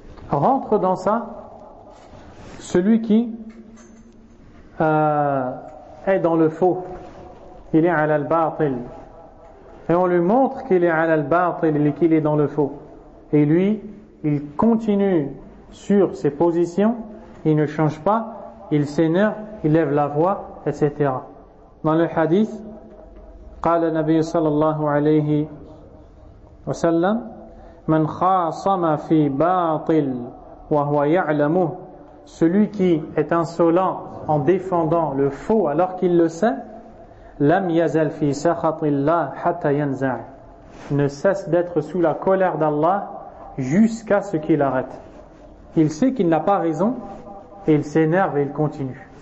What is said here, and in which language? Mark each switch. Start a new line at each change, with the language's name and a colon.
French: Rentre dans ça celui qui est dans le faux. Il est à l'al-batil. Et on lui montre qu'il est à l'al-batil et qu'il est dans le faux. Et lui, il continue sur ses positions, il ne change pas, il s'énerve, il lève la voix, etc. Dans le hadith,
Arabic: قال النبي صلى الله عليه وسلم: من خاصم في باطل وهو يعلمه.
French: Celui qui est insolent en défendant le faux alors qu'il le sait,
Arabic: لم يزل في سخط الله حتى ينزع.
French: Ne cesse d'être sous la colère d'Allah jusqu'à ce qu'il arrête. Il sait qu'il n'a pas raison et il s'énerve et il continue.